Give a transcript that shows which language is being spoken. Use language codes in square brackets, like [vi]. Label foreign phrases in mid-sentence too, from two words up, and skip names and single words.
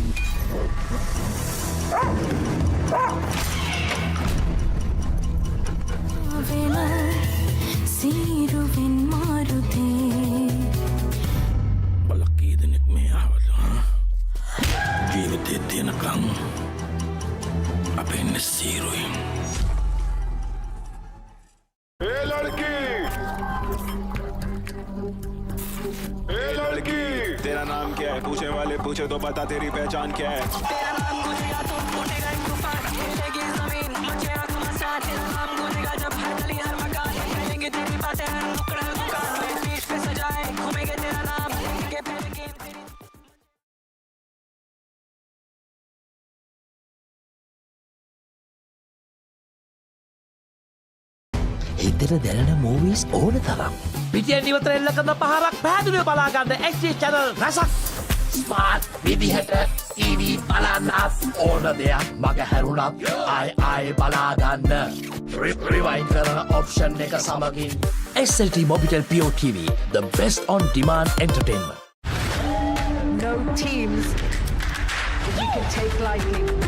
[si] සීරුවෙන් මාරුතේ බලක් කී දෙනෙක් මේ ආවද? ජීවිතේ තියෙනකම් අපේ ඉන්නේ සීරුවෙන්. [hi] ए लड़की, ए लड़की, तेरा नाम क्या है? पूछने वाले पूछे तो बता तेरी पहचान क्या है? तेरा नाम गूंजेगा तो फूटेगा एक तूफान, हिलेगी जमीन मचेगा घमासान, तेरा नाम गूंजेगा जब हर गली हर मकान, फैलेंगी तेरी बातें हर नुक्कड़ हर दुकान, मेरे बीच पे सजाए घूमेंगे तेरा नाम, लेंगे पहले गेम तेरी। [si] හිතට දැනෙන මූවිස් ඕන තරම්. පිටියෙන් ඉවතර එල්ල කරන පහරක් පැහැදිලිව බලාගන්න XG channel රසක්. ස්මාර්ට් විදිහට TV බලන්නත් ඕන දෙයක් මග හැරුණත් ආයි බලාගන්න. රිවයින් කරන ඔප්ෂන් එක සමගින් SLT Mobitel Pure TV, [en] the best on demand entertainment. No teams that you can take lightly.